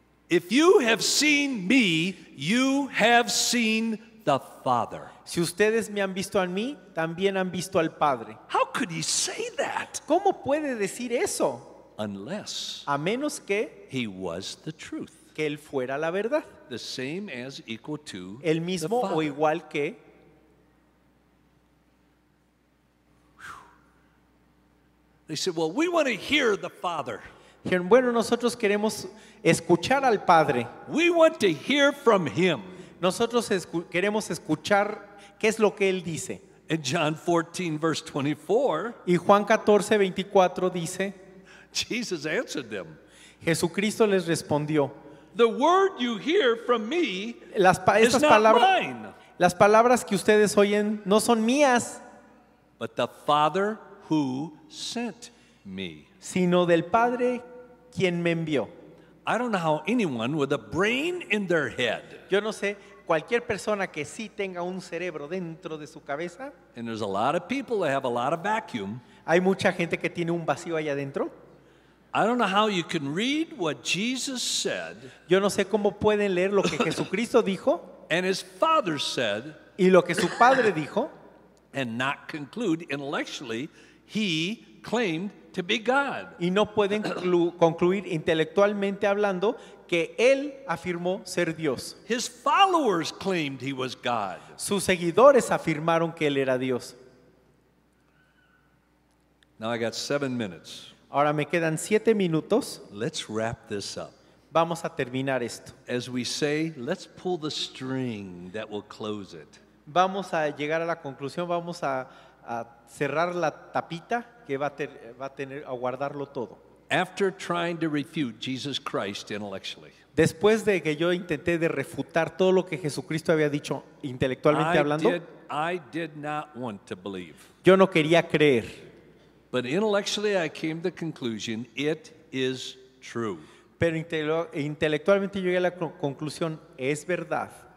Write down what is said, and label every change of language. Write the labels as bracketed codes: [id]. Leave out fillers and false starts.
[en] if you have seen me, you have seen the Father. [es] Si ustedes me han visto a mí, también han visto al Padre. [en] How could he say that? [es] ¿Cómo puede decir eso? [en] Unless [es] A menos que [en] he was the truth. [es] Él fuera la verdad. [en] The same as equal to [es] El [en] the [es] mismo o [en] Father. [es] igual que. [en] They said, well, we want to hear the Father. [es] Dijeron, bueno, nosotros queremos escuchar al Padre. [en] We want to hear from him. [es] Nosotros queremos escuchar qué es lo que Él dice. [en] In John 14, verse 24, [es] Y Juan 14, 24 dice, [en] Jesus answered them. [es] Jesucristo les respondió, [en] The word you hear from me is [es] estas [en] not mine, [es] las palabras que ustedes oyen no son mías, [en] but the Father who sent me. [es] sino del Padre quien me envió. [en] I don't know how anyone with a brain in their head, [es] Yo no sé, cualquier persona que sí tenga un cerebro dentro de su cabeza, [en] and there's a lot of people that have a lot of vacuum, [es] hay mucha gente que tiene un vacío allá adentro. [en] I don't know how you can read what Jesus said [es] Yo no sé cómo pueden leer lo que Jesucristo dijo [en] and his Father said [es] y lo que su Padre dijo [en] and not conclude intellectually he claimed to be God. [es] y no pueden concluir intelectualmente hablando que Él afirmó ser Dios. [en] His followers claimed he was God. [es] Sus seguidores afirmaron que Él era Dios. [en] Now I got 7 minutes. [es] Ahora me quedan 7 minutos. [en] Let's wrap this up. [es] Vamos a terminar esto. [en] As we say, let's pull the string that will close it. [es] Vamos a llegar a la conclusión. Vamos a cerrar la tapita que va a guardarlo todo. [en] After trying to refute Jesus Christ intellectually, [es] Después de que yo intenté de refutar todo lo que Jesucristo había dicho intelectualmente hablando, [en] I did not want to believe. [es] yo no quería creer. [en] But intellectually I came to the conclusion it is true. [es] Pero intelectualmente yo llegué a la conclusión, es verdad.